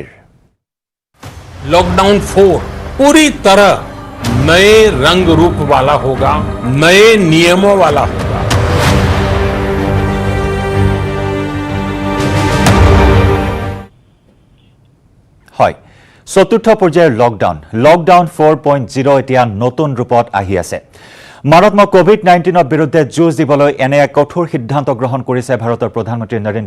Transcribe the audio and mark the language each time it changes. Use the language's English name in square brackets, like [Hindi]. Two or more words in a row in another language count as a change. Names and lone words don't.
[Hindi] लॉकडाउन 4 पूरी तरह नए रंग रूप वाला होगा नए नियमों वाला होगा [Assamese] হয় চতুৰ্থ পৰ্যায়ৰ লকডাউন 4.0 এতিয়া নতুন ৰূপত আহি আছে মাৰাত্মক কোভিড-19ৰ বিৰুদ্ধে যুঁজ দিবলৈ এনে এক কঠোৰ সিদ্ধান্ত গ্ৰহণ কৰিছে ভাৰতৰ প্ৰধানমন্ত্ৰী নৰেন্দ্ৰ